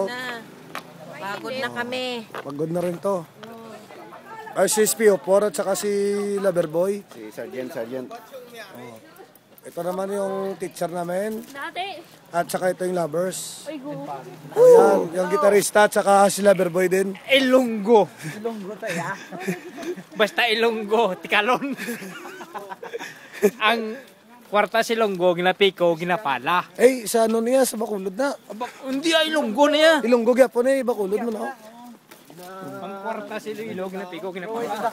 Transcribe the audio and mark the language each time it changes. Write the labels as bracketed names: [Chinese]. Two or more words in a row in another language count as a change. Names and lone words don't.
[Filipino] Pagod na kami. Pagod na rin to. Ay, si SPO4 at saka si Loverboy. Si Sergeant. Ito naman yung teacher namin. Dati. At saka ito yung lovers. Ay, go. Ayan, yung gitarista at saka si Loverboy din. Ilonggo. Ilonggo tayo. Basta Ilonggo, Tikalon. [Hiligaynon] Ang kwarta si Ilonggo, ginapiko, ginapala. [Filipino] Eh, sa ano niya, sa Bakulod na. Hindi ay Ilonggo na yan. [Hiligaynon] Ilonggo gyapon eh, Bakulod mo na. Ang kwarta si Ilonggo, ginapiko, ginapala.